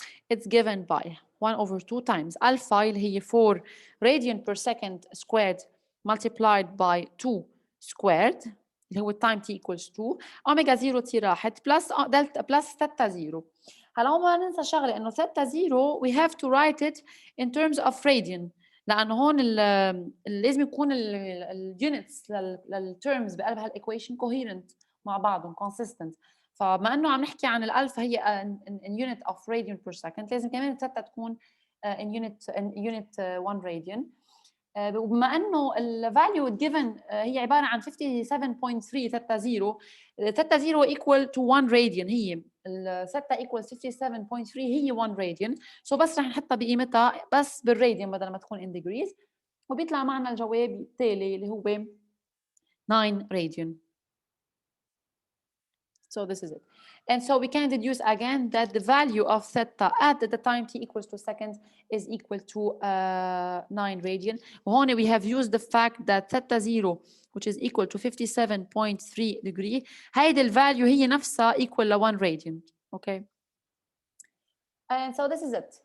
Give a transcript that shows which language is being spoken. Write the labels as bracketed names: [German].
[English] It's given by 1 over 2 times alpha اللي هي 4 radian per second squared multiplied by 2 squared اللي هو time t equals 2. omega 0 t [Arabic] راحت [English] plus delta plus theta 0. [Arabic] هلا هون ما ننسى شغله انه theta 0 [English] we have to write it in terms of radian [Arabic] لانه هون لازم يكون اليونتس للتيرمز بقلب هالايكويشن coherent مع بعضهم consistent. فبما انه عم نحكي عن الالفا هي [English] in unit of radian per second [Arabic] لازم كمان الثيتا تكون [English] in unit 1 radian. [Arabic] وبما انه الفاليو given هي عباره عن 57.3 ثيتا 0 ثيتا 0 [English] equal to 1 radian [Arabic] هي الثيتا equals 57.3 هي 1 radian. سو بس رح نحطها بقيمتها بس بالراديان بدل ما تكون [English] in degrees [Arabic] وبيطلع معنا الجواب التالي اللي هو 9 radian. [English] So this is it. And so we can deduce again that the value of theta at the time t equals 2 seconds is equal to 9 radian. وهون we have used the fact that theta 0 which is equal to 57.3 degree [Arabic] هيدي الفاليو هي نفسها [English] equal ل 1 radian. Okay. And so this is it.